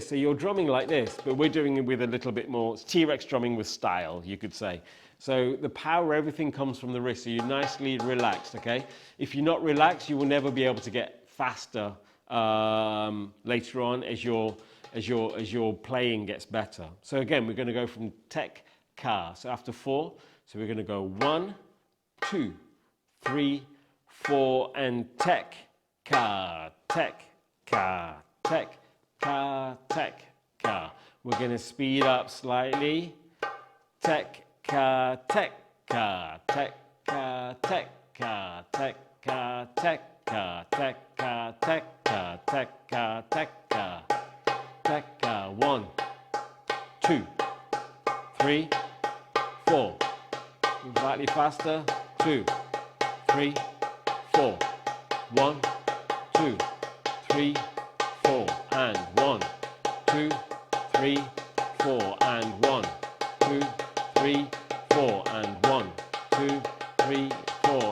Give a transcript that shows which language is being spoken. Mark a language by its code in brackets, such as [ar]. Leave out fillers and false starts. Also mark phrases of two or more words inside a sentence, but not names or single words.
[en] So you're drumming like this, but we're doing it with a little bit more. It's T-Rex drumming with style, you could say. So the power, everything comes from the wrist. So you're nicely relaxed, okay? If you're not relaxed, you will never be able to get faster later on as your playing gets better. So again, we're going to go from tek, ka. So after 4, so we're going to go 1, 2, 3, 4, and tek, ka, tek, ka, tek, ka, tek, ka. We're going to speed up slightly. Tek, ka, tek, ka, tek, ka, tek, ka, tek, ka, tek, ka, tek, ka, tek, ka, tek, ka, tek, ka, tek, ka. 1, 2, 3, 4. Slightly faster. 2, 3, 4. 1, 2, 3, 4, and 1, 2, 3, 4, and 1, 2, 3, 4, and 1, 2, 3, 4.